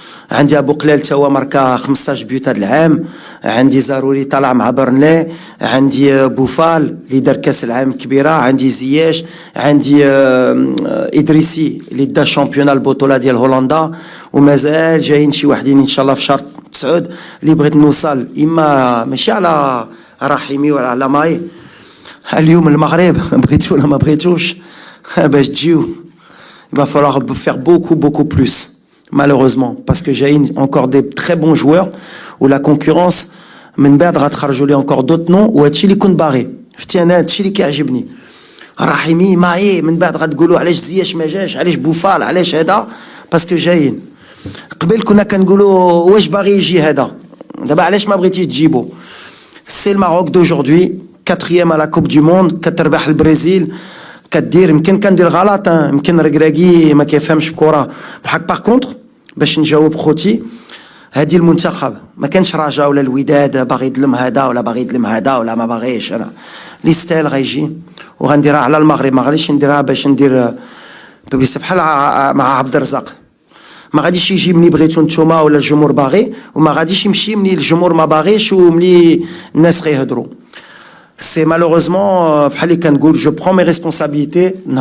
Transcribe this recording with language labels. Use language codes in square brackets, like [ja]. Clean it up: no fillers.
[ar] عندي ابو قلال تا هو ماركا 15 بيوت هذا العام، عندي زاروري طالع مع برنلي، عندي بوفال اللي دار كاس العالم كبيره، عندي زياش، عندي ادريسي اللي دا شامبيون البطوله ديال هولندا، ومازال جايين شي وحدين ان شاء الله في شهر 9 اللي بغيت نوصل اما ماشي على رحيمي ولا على ماي. اليوم المغرب بغيتو ولا ما بغيتوش باش تجيو [fr] il va falloir faire beaucoup plus. Malheureusement, parce que j'ai encore des très bons joueurs où la concurrence [ar] من بعد غتخرجوا لي [fr] encore d'autres noms [ar] وهادشي اللي كنت باغي. شفتي انا هادشي اللي كيعجبني. رحيمي ماي من بعد غتقولوا علاش زياش ما جاش، علاش بوفال، علاش هذا، باسكو جايين. قبل كنا كنقولوا واش باغي يجي هذا، دابا علاش ما بغيتيش تجيبو. سي الماروك [fr] d'aujourd'hui 4e à la Coupe du Monde، [ar] كتربح البرازيل، كدير يمكن كندير غلط، يمكن ركراكي ما كيفهمش الكره بالحق. باغ كونطخ باش نجاوب خوتي، هادي المنتخب ما كانش رجاء ولا الوداد باغي يظلم هذا ولا باغي يظلم هذا ولا ما باغيش. انا لي ستايل غيجي وغنديرها على المغرب، ما غاديش نديرها باش ندير بيبليسي بحال مع عبد الرزاق. ما غاديش يجي ملي بغيتو نتوما ولا الجمهور باغي، وما غاديش يمشي ملي الجمهور ما باغيش وملي الناس غيهضروا. [fr] C'est malheureusement, je prends mes responsabilités.